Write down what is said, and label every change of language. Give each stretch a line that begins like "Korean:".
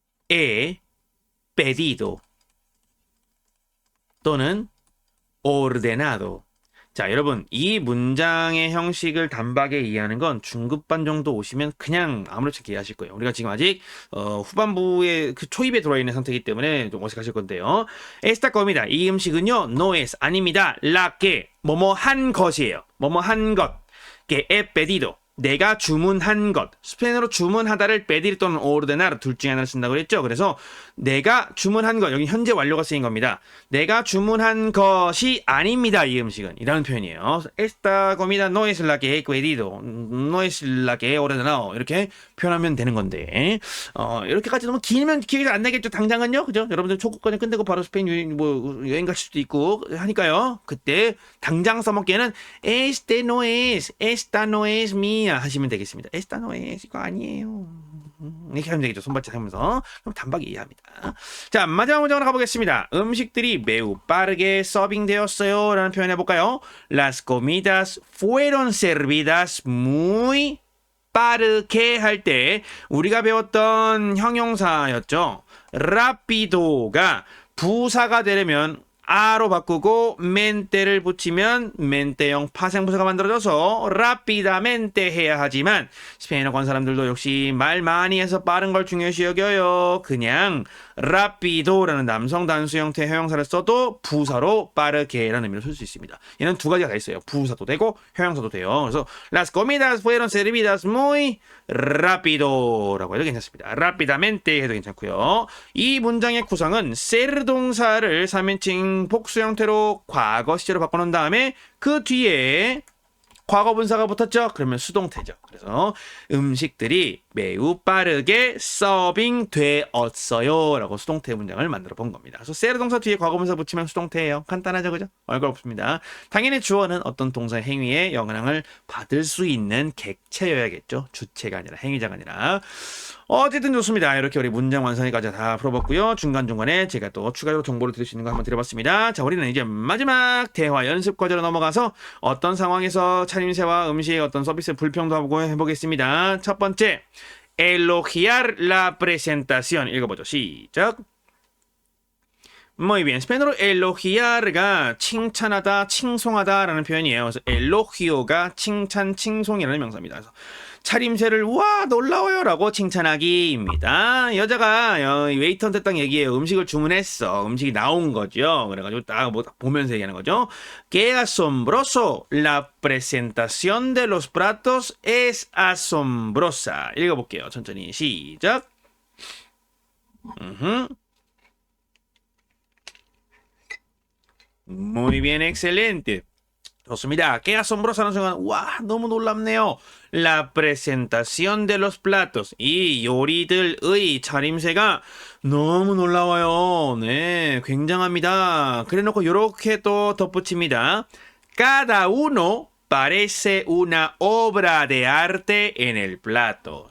Spanish: he pedido
Korean: 또는
Spanish: ordenado.
Korean: 자, 여러분, 이 문장의 형식을 단박에 이해하는 건 중급반 정도 오시면 그냥 아무렇지 않게 이해하실 거예요. 우리가 지금 아직 후반부에 그 초입에 들어와 있는 상태이기 때문에 좀 어색하실 건데요.
Spanish: Esta comida,
Korean: 이 음식은요,
Spanish: no es,
Korean: 아닙니다.
Spanish: La que,
Korean: 뭐뭐 한 것이에요. 뭐뭐 한 것.
Spanish: Que he pedido.
Korean: 내가 주문한 것. 스페인어로 주문하다를 pedir 또는 ordenar 둘 중에 하나를 쓴다고 그랬죠. 그래서 내가 주문한 것, 여기 현재 완료가 쓰인 겁니다. 내가 주문한 것이 아닙니다. 이 음식은. 이라는 표현이에요.
Spanish: Esta comida no es la que he pedido. No es la que he ordenado.
Korean: 이렇게 표현하면 되는 건데. 이렇게까지 너무 길면 기억이 잘 안 나겠죠. 당장은요. 그죠? 여러분들 초급까지 끝내고 바로 스페인 여행 갈 수도 있고 하니까요. 그때 당장 써먹기에는
Spanish: este no es, esta no es mía
Korean: 하시면 되겠습니다.
Spanish: esta no es,
Korean: 이거 아니에요. 이렇게 하면 되겠죠. 손바닥 하면서. 그럼 단박에 이해합니다. 자, 마지막 문장으로 가보겠습니다. 음식들이 매우 빠르게 서빙되었어요. 라는 표현 해볼까요?
Spanish: Las comidas fueron servidas muy
Korean: 빠르게 할 때 우리가 배웠던 형용사였죠. rapido가 부사가 되려면 아로 바꾸고 멘테를 붙이면 멘테형 파생부사가 만들어져서 rápidamente 해야 하지만 스페인어 권 사람들도 역시 말 많이 해서 빠른 걸 중요시 여겨요. 그냥 rápido라는 남성 단수 형태 형용사를 써도 부사로 빠르게라는 의미로 쓸 수 있습니다. 얘는 두 가지가 다 있어요. 부사도 되고 형용사도 돼요. 그래서
Spanish: las comidas fueron servidas muy rápido
Korean: 라고 해도 괜찮습니다. rápidamente 해도 괜찮고요. 이 문장의 구성은 ser 동사를 3인칭 복수 형태로 과거 시제로 바꿔놓은 다음에 그 뒤에 과거 분사가 붙었죠? 그러면 수동태죠. 그래서 음식들이 매우 빠르게 서빙되었어요 라고 수동태 문장을 만들어 본 겁니다. 그래서 세르 동사 뒤에 과거 분사 붙이면 수동태예요. 간단하죠, 그죠? 얼굴 없습니다. 당연히 주어는 어떤 동사 행위에 영향을 받을 수 있는 객체여야겠죠. 주체가 아니라 행위자가 아니라. 어쨌든 좋습니다. 이렇게 우리 문장 완성까지 다 풀어봤고요. 중간중간에 제가 또 추가적으로 정보를 드릴 수 있는 거 한번 드려봤습니다. 자, 우리는 이제 마지막 대화 연습 과제로 넘어가서 어떤 상황에서 차림새와 음식 어떤 서비스 불평도 하고 해보겠습니다.
Spanish: 첫 번째, elogiar la presentación.
Korean: 읽어보죠. 시작. Muy bien. 스페인어로 elogiar가 칭찬하다, 칭송하다라는 표현이에요. 그래서 elogio가 칭찬, 칭송이라는 명사입니다. 그래서 차림새를 와 놀라워요라고 칭찬하기입니다. 여자가 웨이터한테 딱 얘기해요. 음식을 주문했어. 음식이 나온 거죠. 그래가지고 딱 뭐 보면서 얘기하는 거죠.
Spanish: Qué asombroso. La presentación de los platos es asombrosa.
Korean: 읽어볼게요. 천천히 시작.
Spanish: Muy bien, excelente.
Korean: 좋습니다.
Spanish: Qué asombrosa
Korean: 는 순간 와 너무 놀랍네요.
Spanish: La presentación de los platos.
Korean: 이 요리들의 차림새가 너무 놀라워요. 네, 굉장합니다. 그래놓고 이렇게 또 덧붙입니다.
Spanish: Cada uno parece una obra de arte en el plato.